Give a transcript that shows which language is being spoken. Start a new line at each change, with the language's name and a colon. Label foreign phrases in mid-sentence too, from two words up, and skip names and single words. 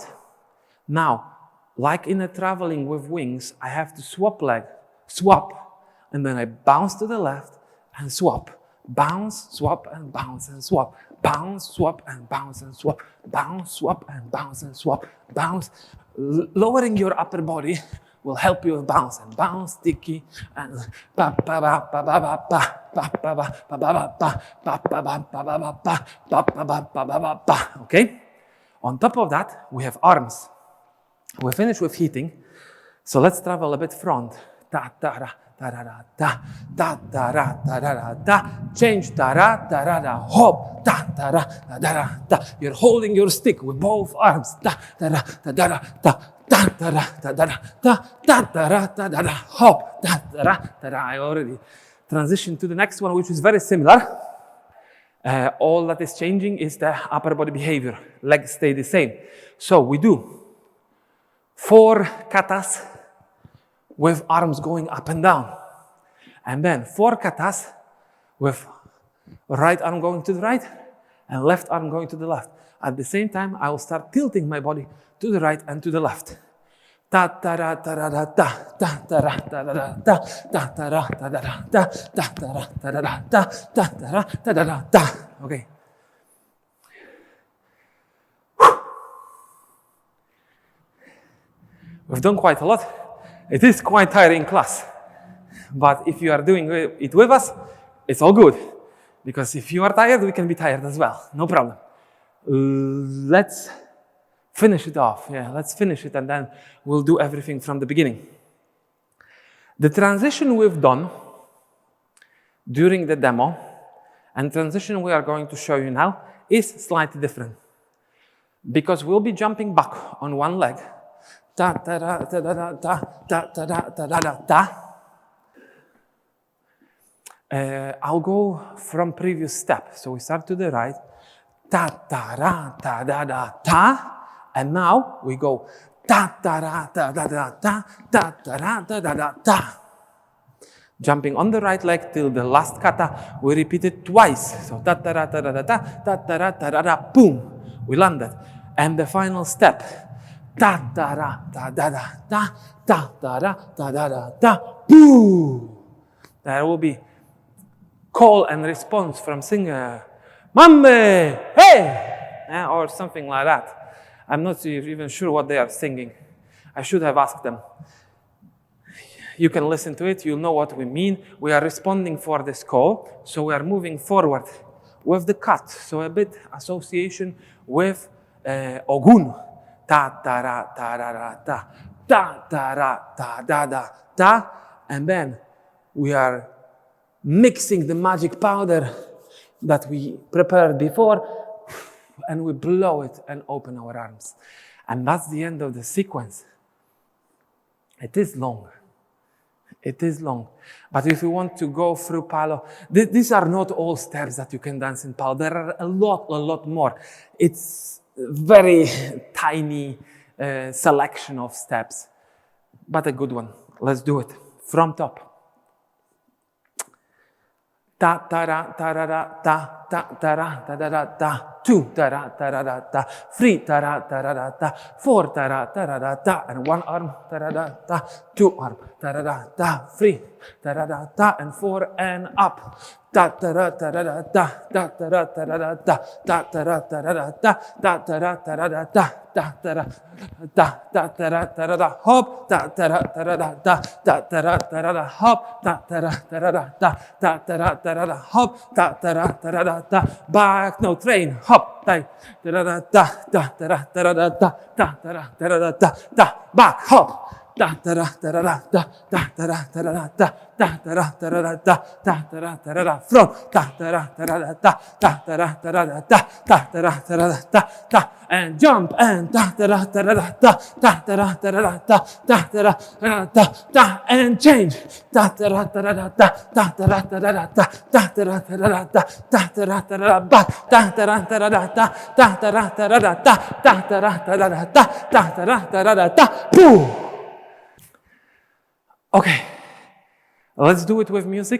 English: Now, like in a traveling with wings, I have to swap leg, swap, and then I bounce to the left and swap. Bounce, swap, and bounce and swap. Bounce, swap, and bounce and swap. Bounce, swap, and bounce and swap. Bounce. Lowering your upper body will help you with bounce and bounce, sticky, and pa pa ba pa ba ba pa pa pa ba pa ba ba pa pa pa ba pa ba ba pa pa pa ba pa ba ba pa. Okay? On top of that, we have arms. We finished with hitting, so let's travel a bit front. Ta ta ra ta ra ra ta ta ta ra ta ra ra ta. Change ta ra ra hop ta ta ra ra ta. You're holding your stick with both arms. Ta ta ra ta ta ta ta ra ta ta ra ta ra hop ta ta ra. I already transitioned to the next one, which is very similar. All that is changing is the upper body behavior. Legs stay the same. So we do 4 katas with arms going up and down. And then 4 katas with right arm going to the right and left arm going to the left. At the same time, I will start tilting my body to the right and to the left. Ta ta ra ta ra ra ta ta ta ra ta ra ra ta ta ta ra ta ra ra ta ta ta ra ta ra ra ta ta ta ra ta ra ra ta. Okay. We've done quite a lot. It is quite tiring class. But if you are doing it with us, it's all good. Because if you are tired, we can be tired as well. No problem. Let's finish it off. Yeah, let's finish it and then we'll do everything from the beginning. The transition we've done during the demo and transition we are going to show you now is slightly different. Because we'll be jumping back on one leg. Ta ta da ta da da ta ta ta da ta da da ta. I'll go from previous step. So we start to the right. Ta ta ra ta da da ta. And now we go ta ta ra ta da da ta ta ta ra ta da da ta. Jumping on the right leg till the last kata. We repeat it twice. So ta ta ra ta da da ta ta ta ra ta da da. Boom. We landed. And the final step. Ta ta ra ta da da ta ta ta ra ta da da ta. Boom. There will be call and response from singer. Mambe, hey, or something like that. I'm not even sure what they are singing. I should have asked them. You can listen to it. You'll know what we mean. We are responding for this call, so we are moving forward with the cut. So a bit association with Ogun. Ta ta ra ta ra ra ta ta ta ra ta da da ta, and then we are mixing the magic powder that we prepared before, and we blow it and open our arms. And that's the end of the sequence. It is long. It is long. But if you want to go through Palo, these are not all steps that you can dance in Palo. There are a lot more. It's very tiny selection of steps, but a good one. Let's do it from top. Ta ta ra ta ra ra ta ta ta ra ta da da ta. 2 ta ra ta ra ra ta. 3 ta ra ta ra ra ta. 4 ta ra ta ra ra ta. And 1 arm ta ra ra ta. 2 arm ta ra ra ta. 3 ta ra ra ta. And 4 and up. Ta ta ra ta ra ra ta. Ta ta ra ta ra ra ta. Ta ta ra ta ra ra ta. Ta ta ra ta ra ra ta. Ta ta ra ta ta ta ra ta ra ra hop. Ta ta ra ta ra ra ta. Ta ta ra ta ra ra hop. Ta ta ra ta ra ra ta. Ta ta ra ta ra ra hop. Ta ta ra ta ra ra ta. Back, no train, hop. Ta ta ra ta ta ta ra ta ra ta ta ta ra ta ra ta ta. Back, hop. da da da da da da da da da da da da da da da da da da from da da da da da da da da da da da da da and jump and da da da da da da da da da da da da da da and change da da da da da da da da da da da da da da da da da da back da da da da da da da da da da da da da da da da boom. Okay, let's do it with music.